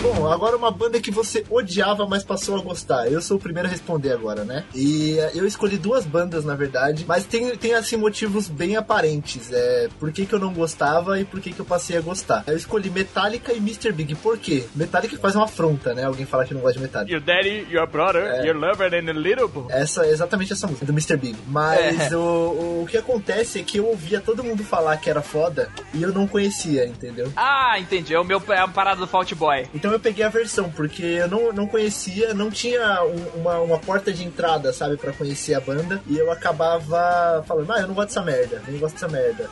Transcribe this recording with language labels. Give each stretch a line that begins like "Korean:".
Portuguese: Agora uma banda que você odiava, mas passou a gostar. Eu sou o primeiro a responder agora, né? E eu escolhi duas bandas, na verdade. Mas tem assim, motivos bem aparentes. É, por que que eu não gostava e por que que eu passei a gostar. Eu escolhi Metallica e Mr. Big. Por quê? Metallica faz uma afronta, né? Alguém falar que não gosta de Metallica.
English: Your daddy, your brother, your lover and a little boy.
Portuguese: Essa é exatamente essa música, do Mr. Big. Mas o que acontece é que eu ouvia todo mundo falar que era foda e eu não conhecia, entendeu? Ah, entendi. É a parada do Fault Boy. Então eu peguei a versão, porque eu não conhecia, não tinha uma porta de entrada, sabe, pra conhecer a banda, e eu acabava falando, eu não gosto dessa merda, eu não gosto dessa merda.